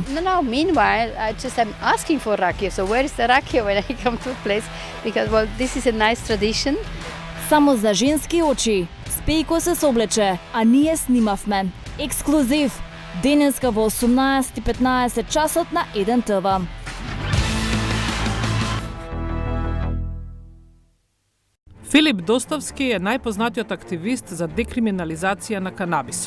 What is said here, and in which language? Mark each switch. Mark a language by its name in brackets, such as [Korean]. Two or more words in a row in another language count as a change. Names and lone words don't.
[English] No, meanwhile, I'm asking for rakia. So where is the rakia when I come to a place? Because, well, this is a nice tradition. [Macedonian] Само за женски очи. Спејко се соблече, а ние снимавме. Ексклузив. Денеска во 18:15 часот на 1 ТВ. Филип Достовски е најпознатиот активист за декриминализација на канабисот.